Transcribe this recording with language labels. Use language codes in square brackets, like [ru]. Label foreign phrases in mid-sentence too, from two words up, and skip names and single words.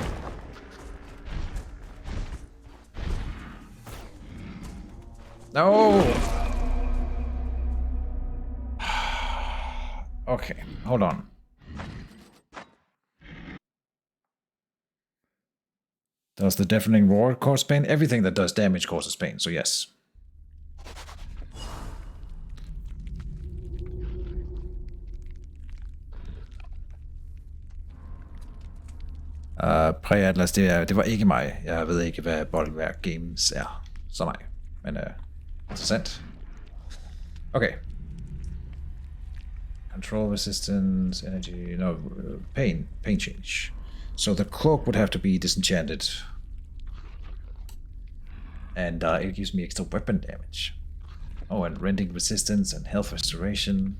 [en] No! Okay, hold on. Does the deafening roar cause pain? Everything that does damage causes pain, so yes. [da] Præatlas, det var ikke mig. Jeg ved ikke, hvad Boldværk Games er. Så nej, men interessant. [en] Okay. Control resistance, energy, no, pain change. So the cloak would have to be disenchanted. And it gives me extra weapon damage. Oh, and rending resistance and health restoration.